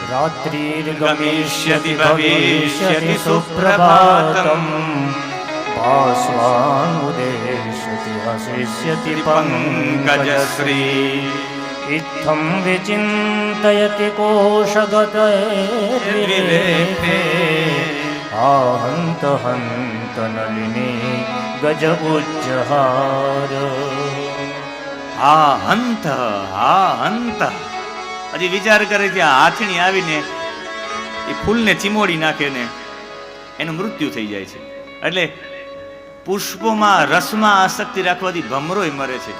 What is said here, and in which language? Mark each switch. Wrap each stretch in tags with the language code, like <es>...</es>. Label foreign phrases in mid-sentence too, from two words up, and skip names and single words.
<sa>રાત્રિર્ગમિષ્યતિ ભવિષ્યતિ સુપ્રભાતમ, ભાસ્વાનુદેશ્યતિ હસિષ્યતિ પંકજશ્રી, ઇત્થં વિચિन्तયતિ કોશગતૈર્વિલેપે, आहन्त हन्त नलिनी ગજ ઉચ્ચહાર. હા હંત, હા હંત.</sa> <gu>હજી વિચાર કરે છે, આ હાથણી આવીને એ ફૂલને ચીમોડી નાખે ને એનું મૃત્યુ થઈ જાય છે. એટલે પુષ્પોમાં રસમાં આસક્તિ રાખવાથી ભમરોય મરે છે.</gu>